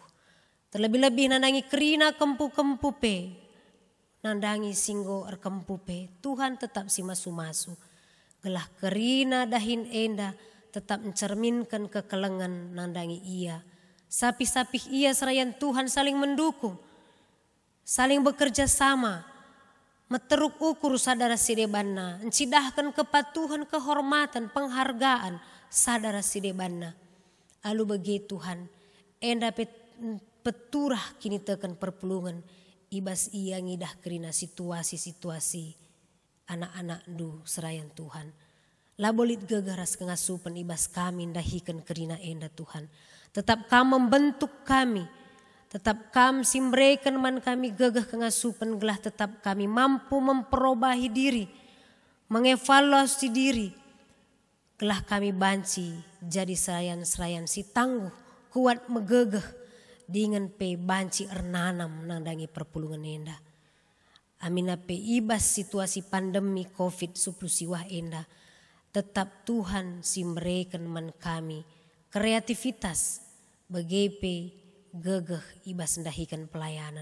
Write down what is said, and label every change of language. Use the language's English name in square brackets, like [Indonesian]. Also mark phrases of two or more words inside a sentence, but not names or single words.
[Batak Karo] Terlebih-lebih nandangi kerina kempu-kempu pe nandangi singgo erkempu pe Tuhan tetap si masu-masu. Gelah kerina dahin enda [Indonesian] tetap mencerminkan [Batak Karo] kekelengan nandangi ia. Sapi-sapi ia serayan Tuhan [Indonesian] saling mendukung, saling bekerja sama, [Batak Karo] meteruk ukur sadara sidebanna, encidahkan kepatuhan, kehormatan, penghargaan sadara sidebanna. Alu bagi Tuhan, enda peturah kini tekan perpulungan, ibas ia ngidah kerina situasi-situasi anak-anak du serayan Tuhan. Labolit gegaras kengasupan ibas kami dahikan kerina enda Tuhan. Tetap kam membentuk kami, tetap kam simbrekan man kami gegah kengasupan gelah tetap kami mampu [Indonesian] memperobahi diri, mengevaluasi diri. [Batak Karo] Gelah kami banci jadi serayan-serayan si tangguh, kuat megegeh dengan pe banci ernanam nandangi perpulungan enda. Amina pe ibas [Indonesian] situasi pandemi COVID-19 [Batak Karo] siwah enda. Tetap Tuhan simbrekan man kami kreativitas begepe gegeh ibas ndahikan pelayanan.